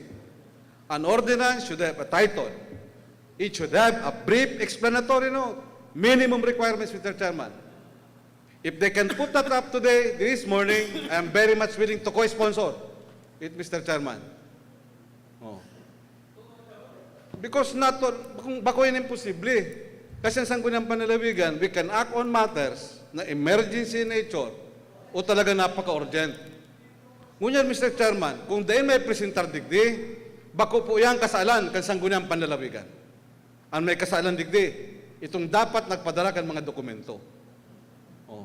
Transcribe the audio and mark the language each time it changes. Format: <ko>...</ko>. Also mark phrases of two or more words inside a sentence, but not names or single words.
<en>An ordinance should have a title. It should have a brief explanatory note. Minimum requirements, Mr. Chairman. If they can put that up today, this morning, I am very much willing to co-sponsor it, Mr. Chairman. Oh. Because not all,</en> <bik>kung bakuin imposible.</bik> <tl>Kasi ang Sangguniang Panlalawigan,</tl> <en>we can act on matters na emergency nature</en> <tl>o talaga napaka-urgent.</tl> <bik>Ngunyan, Mr. Chairman, kung dahil may presentar digdi, bako po yan kasalan kan Sangguniang Panlalawigan. Ang may kasalan digdi, itong dapat nagpadala kan mga dokumento. Oh.</bik>